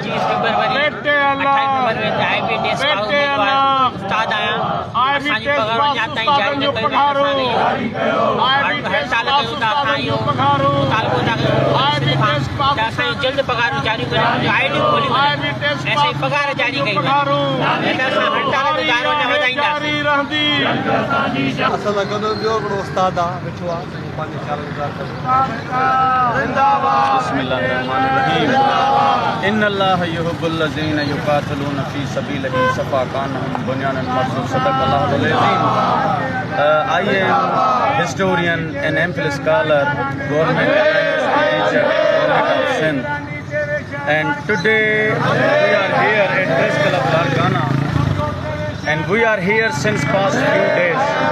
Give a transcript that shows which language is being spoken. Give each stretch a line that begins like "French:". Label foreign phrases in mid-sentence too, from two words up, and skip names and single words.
Sindhi: उस्ताद आया असांजी पघारूं अञा ताईं जारी न कयूं असांजी जल्द पघारूं जारी करियूं, ID खोली ऐसे पघार जारी कई पघारूं हड़ताल जो दायरो न वधाईंदासीं। असां सां गॾु ॿियो हिकिड़ो उस्ताद आहे वेठो आहे, पंहिंजे ख़्याल गुज़ार करे।
Arabic: إن الله يحب الذين يقاتلون في سبيله صفا كأنهم بنيان مرصوص صدق الله العظيم.
English: I am historian and MPhil scholar, government teacher, government of Sindh. And today we are here at Press Club Larkana, and we are here since past few days.